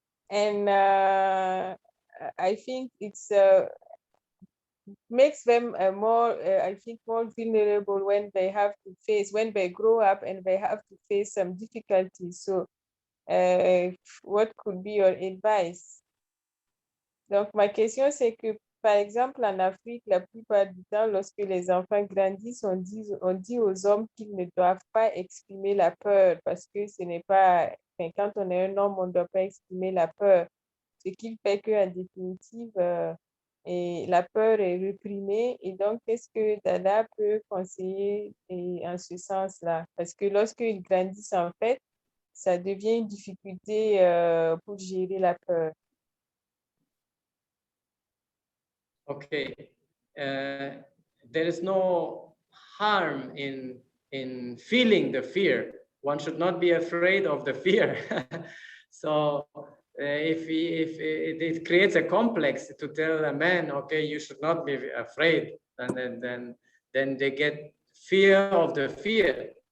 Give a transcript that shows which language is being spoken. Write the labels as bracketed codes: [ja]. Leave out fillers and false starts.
[en] And I think it's makes them more, I think, more vulnerable when they have to face, when they grow up and they have to face some difficulties. So what could be your advice? [fr] Donc, ma question, c'est que, par exemple, en Afrique, la plupart du temps, lorsque les enfants grandissent, on dit aux hommes qu'ils ne doivent pas exprimer la peur parce que ce n'est pas, enfin, quand on est un homme, on ne doit pas exprimer la peur. Ce qui fait qu'en définitive, et la peur est réprimée. Et donc, qu'est-ce que Dada peut conseiller en ce sens-là? Parce que lorsqu'ils grandissent, en fait, ça devient une difficulté pour gérer la peur. [en] Okay. There is no harm in feeling the fear. One should not be afraid of the fear. So if it creates a complex to tell a man, okay, you should not be afraid, and then they get fear of the fear.